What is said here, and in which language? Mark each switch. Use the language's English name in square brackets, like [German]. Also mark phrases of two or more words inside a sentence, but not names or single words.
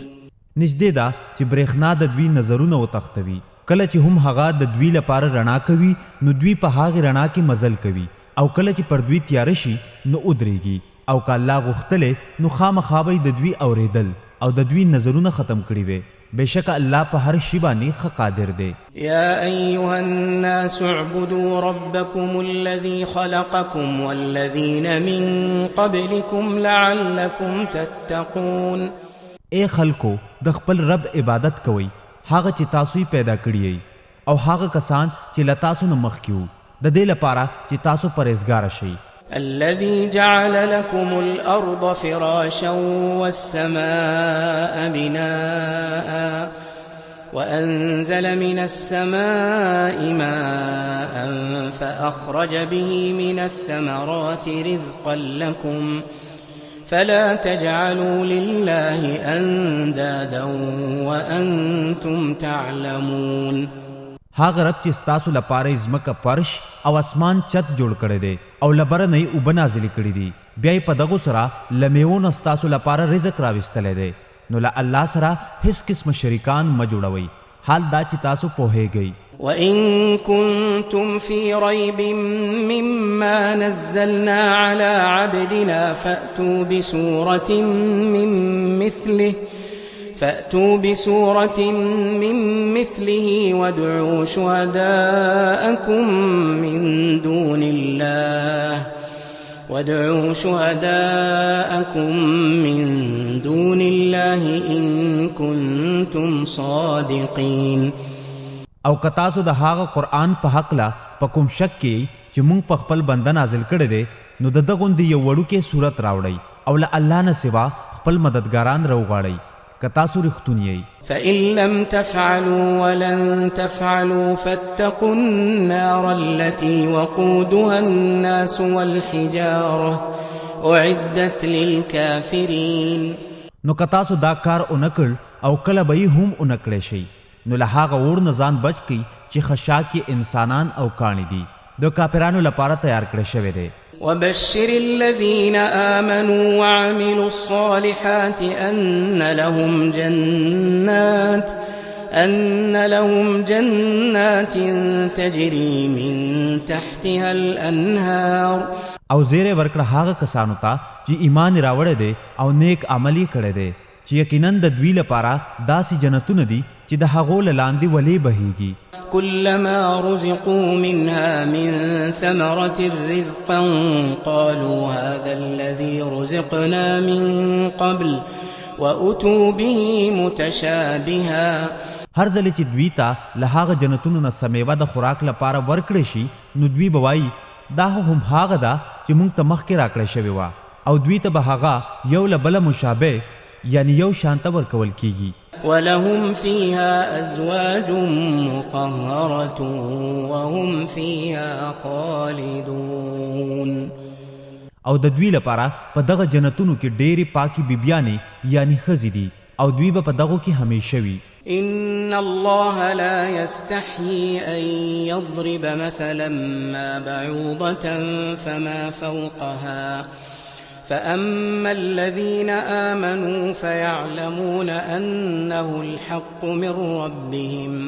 [Pashto] نږدې ده چې برېښنا د دوی نظرونه وتښتوي. کله چې هم هغه د دوی لپاره رڼا کوي نو دوی په هغې رڼا کې مزل کوي، او کله چې پر دوی تیاره شي نو ودرېږي، او که الله غوښتلی نو خامخا به د دوی اورېدل او د دوی نظرونه ختم کړي وي. بشک الله په هر شي باندې ښه قادر دی. [Arabic] يا أيها الناس اعبدوا ربكم الذي خلقكم والذين من قبلكم لعلكم تتقون. [Pashto] اے خلکو د خپل رب عبادت کوئ، هغه چې تاسو یې پیدا کړی او هغه کسان چې له تاسو نه مخکې وو، د دې لپاره چې تاسو پرهیزګاره شئ. [Arabic] الذي جعل لكم الأرض فراشا والسماء بناء وأنزل من السماء ماء فأخرج به من الثمرات رزقا لكم فلا تجعلوا لله أندادا وأنتم تعلمون. [Pashto] هغه رب چې ستاسو لپاره ځمکه فرش او اسمان چت جوړ کړی دی او له بره نه یې اوبه نازلې کړي دي، بیا یې په دغو سره له میوو نه ستاسو لپاره رزق راویستلی دی. نو له الله سره هیڅ قسمه شریکان مه جوړوئ، حال دا چې تاسو پوهیږئ. [Arabic] وإن كنتم في ريب مما نزلنا على عبدنا فأتوا بسورة من مثله فأتوا بسورة من مثله وادعوا شهداءكم من دون الله إن كنتم صادقين. [Pashto] او کتاسو د هاغه قرآن په حق لا په کوم شک کې چې مونږ په خپل بنده نازل کړی دی نو د دغوندې یو وړوکې صورت راوړئ او له الله نه سوا خپل مددګاران راوغواړئ که تاسو رښتونی یئ. [Arabic] فإن لم تفعلوا ولن تفعلوا فاتقوا النار التي وقودها الناس والحجارة أعدت للكافرين. [Pashto] نو که تاسو دا کار اونکړ او کله به یې هم اونکړی شئ نو له هغه اور نه ځان بچ کئ چې خشاک یې انسانان او کاڼي دي د کافرانو لپاره تیار کړی شوی دی. [Arabic] وبشر الذين آمنوا وعملوا الصالحات أن لهم جنات تجري من تحتها الأنهار. [Pashto] او زیره ورکړه هغه کسانو ته چې ایمان راوړی دی او نیک عمل یې کړی دی چې یقینا د دوی لپاره داسې جنتونه دي چې د هغو له لاندې ولې بهیږي. [Arabic] كلما رزقوا منها من ثمرة رزقا قالوا هذا الذي رزقنا من قبل وأتوا به متشابها. [Pashto] هر ځل چې دوی ته له هغه جنتونو نه سمیوه د خوراک لپاره ورکړی شي نو دوی به وایي دا هم هغه ده چې موږ ته مخکې راکړی شوې وه او دوی ته به هغه یو له بله مشابه یعنی یو شانته ورکول کیږي. [Arabic] ولهم فيها أزواج مطهرة وهم فيها خالدون. [Pashto] او د دوی لپاره په دغه جنتونو کې ډېرې پاکي بیبیانې یعنی ښځې دي او دوی به په دغو کې همیشه وي. [Arabic] إن الله لا يستحيي أن يضرب مثلا ما بعوضة فما فوقها فأما الذين آمنوا فيعلمون أنه الحق من ربهم.